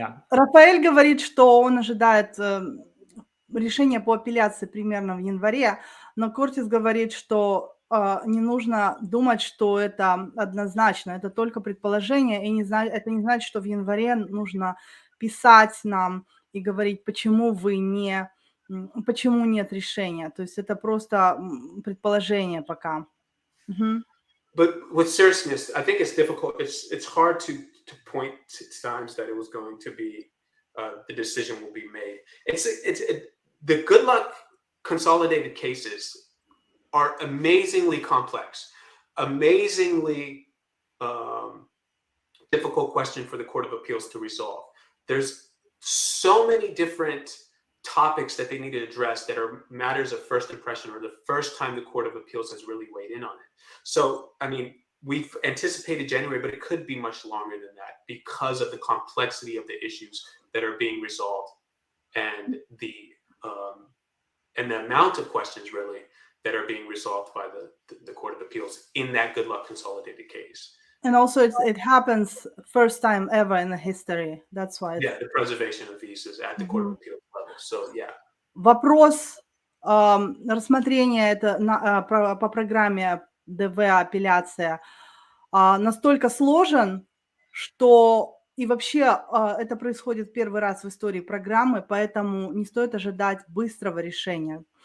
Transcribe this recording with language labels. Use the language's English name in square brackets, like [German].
[Russian] Рафаэль говорит, что он ожидает решения по апелляции примерно в январе, но Куртис говорит, что не нужно думать, что это однозначно, это только предположение, и это не значит, что в январе нужно писать нам и говорить, почему нет решения. То есть это просто предположение пока. [English] But with seriousness, I think it's difficult. It's hard to point to times that it was going to be the decision will be made. The good luck consolidated cases are amazingly complex, amazingly difficult question for the Court of Appeals to resolve. There's so many different topics that they need to address that are matters of first impression or the first time the Court of Appeals has really weighed in on it. So, I mean, we've anticipated January, but it could be much longer than that because of the complexity of the issues that are being resolved and the amount of questions really that are being resolved by the Court of Appeals in that good luck consolidated case. And also it happens first time ever in the history. That's why. Yeah, the preservation of visas at the Court of Appeals level. So, yeah. [Russian] Вопрос рассмотрения по программе ДВ апелляция настолько сложен, что и вообще это происходит первый раз в истории программы, поэтому не стоит ожидать быстрого решения.